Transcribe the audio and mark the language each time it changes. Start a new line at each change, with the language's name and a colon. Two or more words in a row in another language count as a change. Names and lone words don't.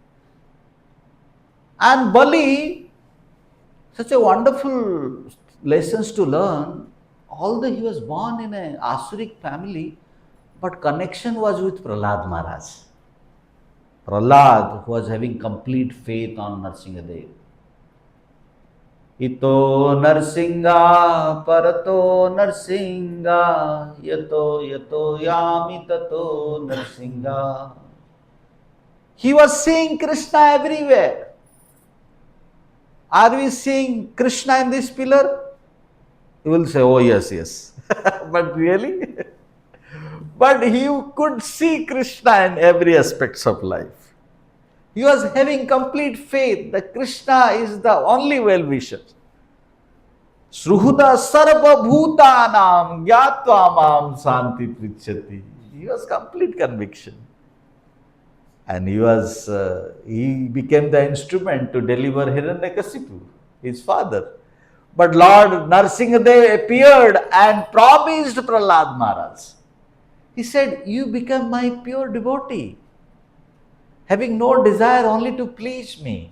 English: And Bali, such a wonderful lessons to learn. Although he was born in an Asuric family, but connection was with Prahlad Maharaj. Prahlad was having complete faith on Narsingadev.
Sanskrit: Ito Narsinga Parato Narsinga Yato Yato Yami Tato Narsinga.
English: He was seeing Krishna everywhere. Are we seeing Krishna in this pillar? You will say, oh yes, yes. But really? But he could see Krishna in every aspects of life. He was having complete faith that Krishna is the only well-wisher.
Sanskrit: Sruhuda sarva bhutanam gyatva mam santi prichati.
English: He was complete conviction. And he became the instrument to deliver Hiranyakasipu, his father. But Lord Narsingadev appeared and promised Prahlad Maharaj. He said, you become my pure devotee, having no desire only to please me.